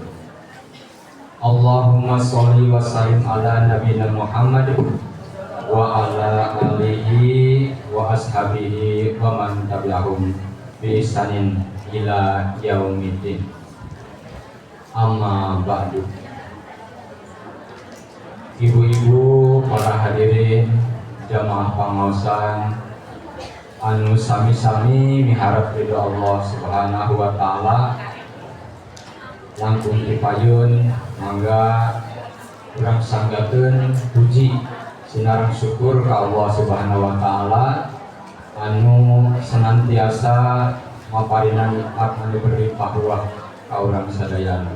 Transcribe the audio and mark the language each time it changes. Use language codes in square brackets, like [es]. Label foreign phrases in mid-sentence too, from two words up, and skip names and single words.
[ar] اللهم صل وسلم على نبينا محمد وعلى آله وأصحابه ومن تبعهم بإحسان إلى يوم الدين. أما بعد. [su] Ibu-ibu, para hadirin jamaah pangaosan anu sami-sami miharep ridho Allah [ar] سبحانه وتعالى, [su] langkung dipayun mangga urang sanggakeun puji sinareng syukur ka Allah [ar] سبحانه وتعالى [su] anu senantiasa maparingan nikmat anu [id] berlimpah ruah [su] ka urang sadayana.